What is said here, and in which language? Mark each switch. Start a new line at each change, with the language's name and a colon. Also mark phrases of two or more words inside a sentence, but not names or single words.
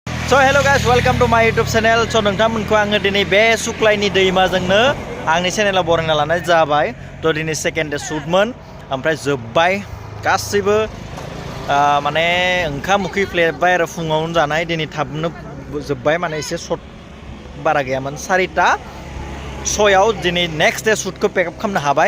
English: So hello guys, welcome to my YouTube channel.
Bodo: So नोंथांमोनखौ आङो दिनै बे सुक्लायनि दैमाजोंनो आंनि चेनेलाव बरायना लानाय जाबाय। थ' दिनै
English: second day
Bodo: शुटमोन ओमफ्राय जोब्बाय गासैबो माने ओंखाम उखै फ्लेबाय आरो फुङावनो जानाय दिनै थाबनो जोब्बाय माने एसे शर्ट बारा गैयामोन 4:06 दिनै
English: next day
Bodo: शुटखौ पेकआप खालामनो हाबाय।